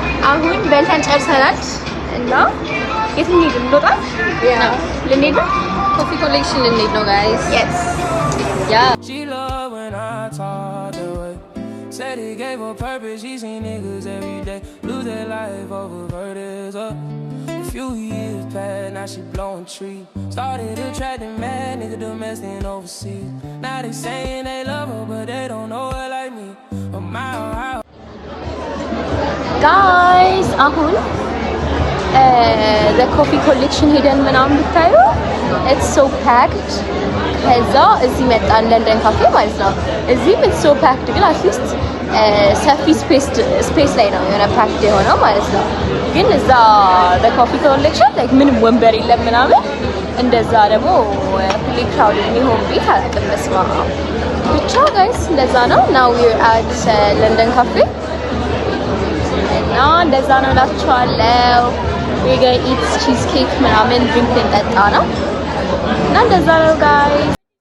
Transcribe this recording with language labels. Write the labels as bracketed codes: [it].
[am] አሁን በልተን ጨርሰናል እና የት እንሂድ እንወጣ? ልንሄድ ነው? ኮፊ ኮሌክሽን ልንሄድ ነው ጋይስ [en] Yes. She love when I talk the way. Said it gave her purpose. She seen niggas every day lose their life over verdicts. A few years past, now she blowing trees. Started attracting mad nigga domestic and overseas. Now they saying they love her, but they don't know her like me. A mile high. Guys, [am] አሁን [en] the coffee collection [am] ሄደን ምናምን ብታዩ [en] it's so packed. [am] ከዛ እዚህ መጣን ለንደን ካፌ ማለት ነው። እዚህም [en] it's so packed [am] ግን [en] at least [am] ሰፊ ስፔስ ላይ ነው የሆነ [en] packed [am] የሆነው ማለት ነው። ግን እዛ [en] the coffee collection like [am] ምንም ወንበር የለም ምናምን እንደዛ ደግሞ [en] fully crowded [am] የሚሆን ቤት አላውቅም። በስመ አብ ብቻ guys እንደዛ ነው። [en] now we're at [am] ለንደን ካፌ እና እንደዛ ነው እላችኋለሁ። [en] we're gonna eat cheesecake [am] ምናምን drink ልንጠጣ ነው እና እንደዛ ነው guys